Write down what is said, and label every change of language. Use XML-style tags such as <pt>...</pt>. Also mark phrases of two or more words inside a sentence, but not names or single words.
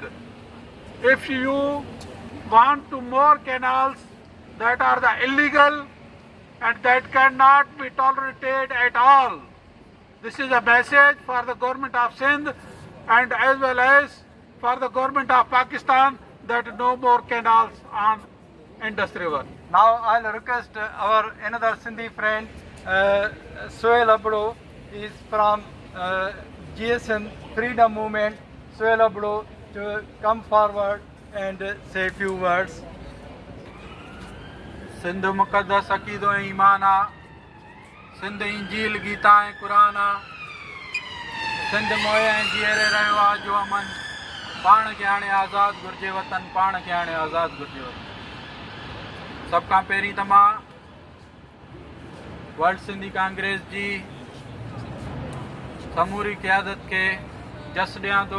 <en>If you want to more canals that are the illegal and that cannot be tolerated at all, this is a message for the government of Sindh and as well as for the government of Pakistan that no more canals on Indus River. Now I'll request our another Sindhi friend, Sohail Abdo, is from GSN Freedom Movement. Sohail Abdo, to come forward and say a few words.</en> <sd>सिंध मुक़दस अक़ीदो ऐं ईमान आहे. सिंध इंजील गीता ऐं क़ुरान आहे. सिंध मोए ऐं जीअरे रहियो आहे जो अमन. पाण खे हाणे आज़ादु घुरिजे वतन, पाण खे हाणे आज़ादु घुरिजे वतन. सभ खां पहिरीं त मां वर्ल्ड सिंधी कांग्रेस जी समूरी क़यादत खे जस ॾियां थो,</sd>